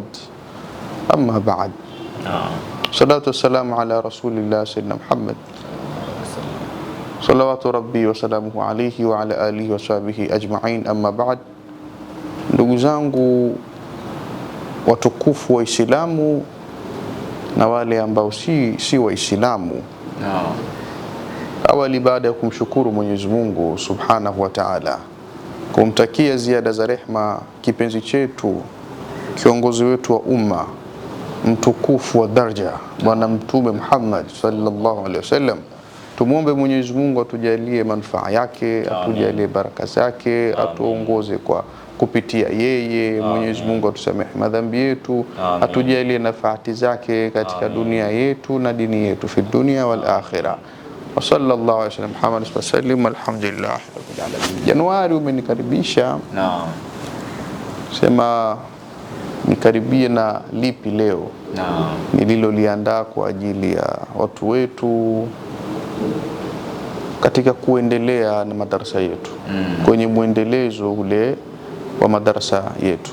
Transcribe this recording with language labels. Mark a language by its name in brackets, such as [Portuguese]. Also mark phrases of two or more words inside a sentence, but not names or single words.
[Arabic] أما بعد، صلاة والسلام على رسول الله سيدنا محمد صلوات ربي وسلامه عليه وعلى آله وصحبه أجمعين. أما بعد, [Swahili] ndugu zangu watukufu wa Islamu na wale ambao si Waislamu, Awali, baada ya kumshukuru Mwenyezi Mungu [Arabic] سبحانه وتعالى, [Swahili] kumtakia ziada za rehma kipenzi chetu, kiongozi wetu wa umma, mtukufu wa daraja, Bwana Mtume Muhammad [Arabic] صلى الله عليه وسلم, [Swahili] tumuombe Mwenyezi Mungu atujalie manufaa yake, atujalie baraka zake, atuongoze kwa kupitia yeye. Mwenyezi Mungu atusamehe madhambi yetu, atujalie nafaati zake katika dunia yetu na dini yetu, [Arabic] في الدنيا والآخرة. وصلى الله عليه وسلم محمد سلم، الحمد لله رب العالمين. [Swahili] Januari umenikaribisha. Naam. Sema nikaribie na lipi leo? Naam. Nililoliandaa kwa ajili ya watu wetu katika kuendelea na madarasa yetu, kwenye muendelezo ule wa madarasa yetu.